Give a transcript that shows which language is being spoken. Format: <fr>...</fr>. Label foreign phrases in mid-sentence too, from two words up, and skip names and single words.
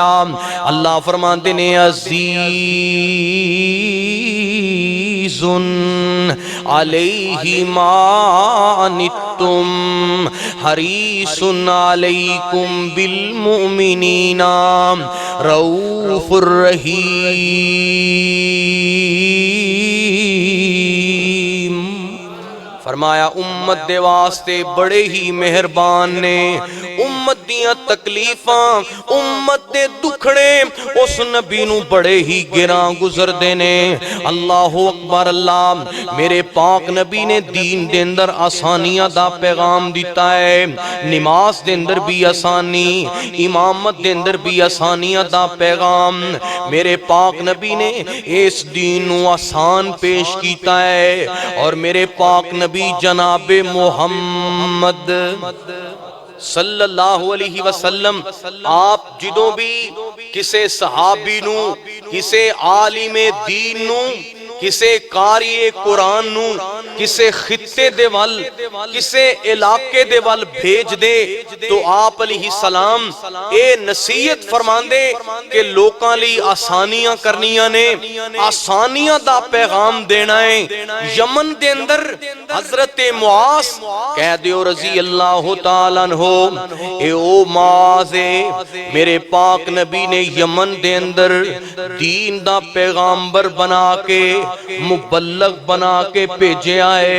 <pa>اللہ فرماتے نے</pa> <ar>عزیز علیہ ما عنتم حریص علیکم بالمؤمنین رؤوف الرحیم.</ar> <pa>فرمایا امت دے واسطے بڑے ہی مہربان نے. امت دیاں تکلیفاں امت دے دکھڑے اس نبی نو بڑے ہی گراں گزر دینے.</pa> <ar>اللہ اکبر.</ar> <pa>اللہ میرے پاک نبی نے دین دے اندر آسانیاں دا پیغام دیتا ہے. نماز دے اندر بھی آسانی, امامت دے اندر بھی آسانیاں دا پیغام. میرے پاک نبی نے اس دین نو آسان پیش کیتا ہے. اور میرے پاک نبی جناب محمد</pa> <ar>صلی اللہ علیہ وسلم</ar> <pa>آپ جدوں بھی کسے صحابی نو, کسے عالم دین نو, کسے قاری قرآن نو, کسے خطے دے وال, کسے علاقے دے وال بھیج دے تو آپ</pa> <ar>علیہ السلام</ar> <pa>اے نصیحت فرمان دے کہ لوکاں لی آسانیاں کرنیاں نے, آسانیاں دا پیغام دینا ہے. یمن دے اندر حضرت معاذ کہہ دیو</pa> <ar>رضی اللہ تعالیٰ عنہ</ar> <pa>اے او معاذ میرے پاک نبی نے یمن دے اندر دین دا پیغامبر بنا کے مبلغ بنا کے بھیجے آئے.</pa>